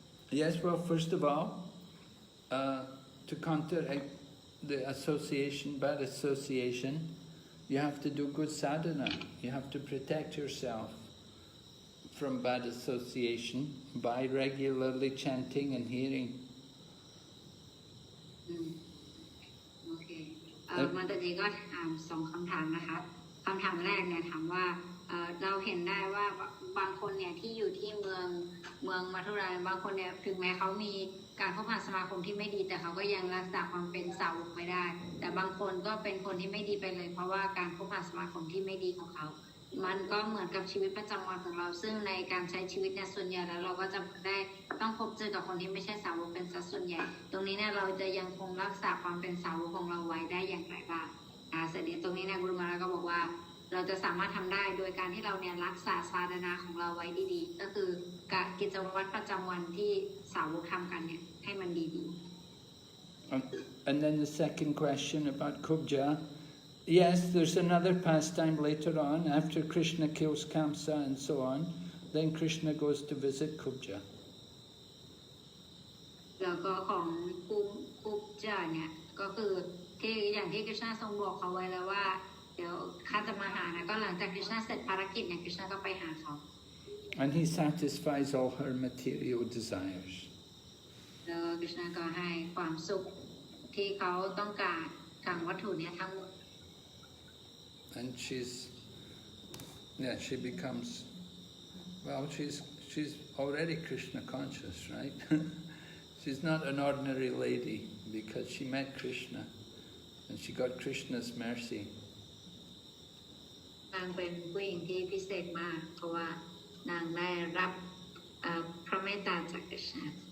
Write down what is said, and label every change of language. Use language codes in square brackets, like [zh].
[en] Yes, well, first of all, to counteract the association, bad association, you have to do good sadhana. You have to protect yourself from bad association by regularly chanting and hearing. [th] โอเคมาตอนนี้ก็ถาม2คำถามนะคะคำถามแรกเนี่ยถามว่าเราเห็นได้ว่าบางคนเนี่ยที่อยู่ที่เมืองมัทุราบางคนเนี่ยถึงแม้เขามีการคบหาสมาคมที่ไม่ดีแต่เขาก็ยังรักษาความเป็นสาวกไม่ได้แต่บางคนก็เป็นคนที่ไม่ดีไปเลยเพราะว่าการคบหาสมาคมที่ไม่ดีของเขา มันก็เหมือนกับชีวิตประจำวันของเราซึ่งในการใช้ชีวิตเนี่ยส่วนใหญ่แล้วเราก็จะได้ต้องพบเจอกับคนที่ไม่ใช่สาวกเป็นสัดส่วนใหญ่ตรงนี้เนี่ยเราจะยังคงรักษาความเป็นสาวกของเราไว้ได้อย่างไรบ้างเสด็จตรงนี้เนี่ยกุรุมาราก็บอกว่าเราจะสามารถทำได้โดยการที่เราเนี่ยรักษาศาสนาของเราไว้ดีๆก็คือการกิจวัตรประจำวันที่สาวกทำกันเนี่ยให้มันดีๆ [en] And then the second question about Kubja. Yes, there's another pastime later on, after Krishna kills Kamsa and so on, then Krishna goes to visit Kubja. [th] แล้วก็ของกุบจาเนี่ยก็คือที่อย่างที่กฤษณะทรงบอกเขาไว้แล้วว่าเดี๋ยวข้าจะมาหานะก็หลังจากกฤษณะเสร็จภารกิจเนี่ยกฤษณะก็ไปหาเขา [en] And he satisfies all her material desires. [th] แล้วกฤษณะก็ให้ความสุขที่เขาต้องการทางวัตถุเนี่ยทั้งหมด [en] And she becomes, well, she's already Krishna conscious, right? She's not an ordinary lady because she met Krishna and she got Krishna's mercy. [th] นางเป็นผู้หญิงที่พิเศษมากเพราะว่านางได้รับพระเมตตาจากกฤษณะ